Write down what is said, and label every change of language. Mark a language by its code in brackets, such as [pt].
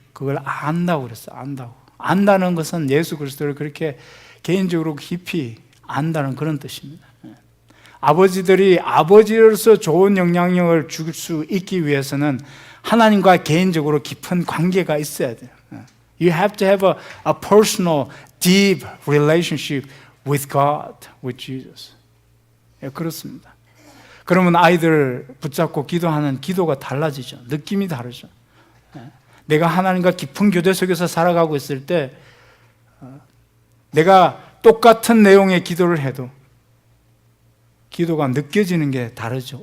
[ko] 그걸 안다고 그랬어요. 안다고. 안다는 것은 예수 그리스도를 그렇게 개인적으로 깊이 안다는 그런 뜻입니다. 아버지들이 아버지로서 좋은 영향력을 줄 수 있기 위해서는 하나님과 개인적으로 깊은 관계가 있어야 돼요. [en] You have to have a personal, deep relationship with God, with Jesus. [ko] 그렇습니다. 그러면 아이들 붙잡고 기도하는 기도가 달라지죠. 느낌이 다르죠. 내가 하나님과 깊은 교제 속에서 살아가고 있을 때 내가 똑같은 내용의 기도를 해도 기도가 느껴지는 게 다르죠.